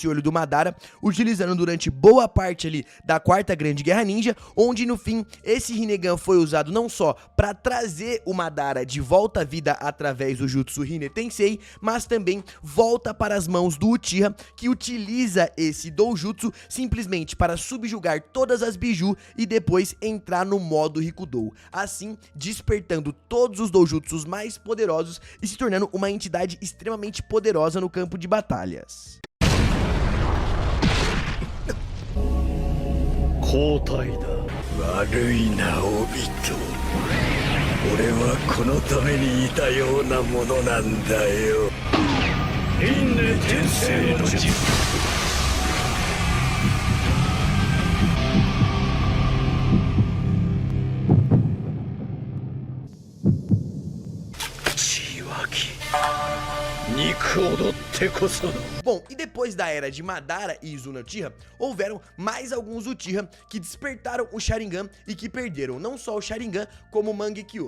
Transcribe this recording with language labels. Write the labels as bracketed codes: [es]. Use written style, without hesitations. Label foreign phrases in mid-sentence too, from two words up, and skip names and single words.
[pt] olho do Madara, utilizando durante boa parte ali da quarta grande guerra ninja, onde no fim esse Rinnegan foi usado não só para trazer o Madara de volta à vida através do Jutsu Hine Tensei, mas também volta para as mãos do Uchiha, que utiliza esse doujutsu simplesmente para subjugar todas as biju e depois entrar no modo Rikudou, assim despertando todos os doujutsus mais poderosos e se tornando uma entidade extremamente poderosa no campo de batalhas. [ja] 交代だ。悪いなオビト。俺はこのためにいたようなものなんだよ。輪廻転生の術。 [pt] Bom, e depois da era de Madara e Izuna Uchiha, houveram mais alguns Uchiha que despertaram o Sharingan e que perderam não só o Sharingan, como o Mangekyo.